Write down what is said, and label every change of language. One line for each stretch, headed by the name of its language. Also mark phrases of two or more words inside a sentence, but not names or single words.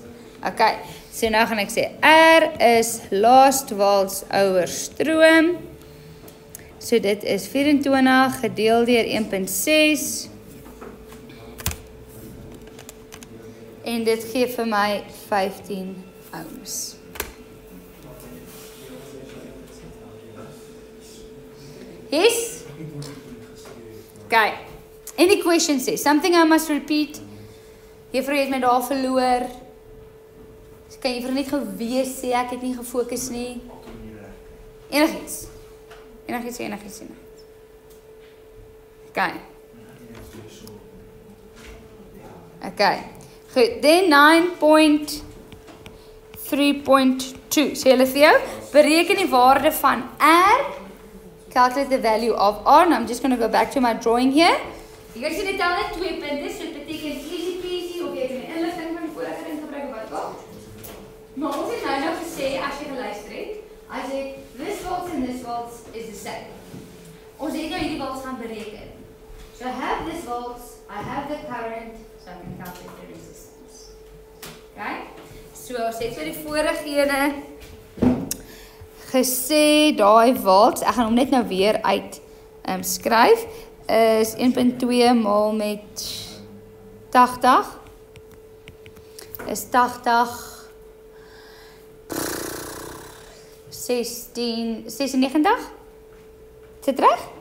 Afrikaans: Okay, so nou gaan ek sê R is last waltz oor stroom. So dit is 24 gedeel deur 1.6. En dit gee vir my 15 ohms.
English: Yes? Okay. Any question says something I must repeat.
Afrikaans: Juffrou het my daar verloor. Kan juffrou net gou weer sê ek het nie gefokus nie. Enigiets. Enigiets.
English: Okay. Okay. Goed, then 9.3.2.
Afrikaans: Sê hulle vir jou, bereken die waarde van R.
English: Calculate the value of R. Now I'm just going to go back to my drawing here.
Afrikaans: Jy kan sien dit tel net 2 punte, so dit beteken
English: easy peasy
Afrikaans: of jy het 'n inligting van die vorige ding gebruik of wat ook. Maar ons het nou gesê as jy geluister het, as jy
English: this volts and this volts is the same.
Afrikaans: Ons het nou hierdie volts gaan bereken.
English: So I have this volts, I have the current, so I can calculate the resistance. Okay?
Afrikaans: So ons het vir die vorige ene gesê daai volts, ek gaan hom net nou weer uit skryf. Is 1.2 maal met 80 is 80 96 is dit reg?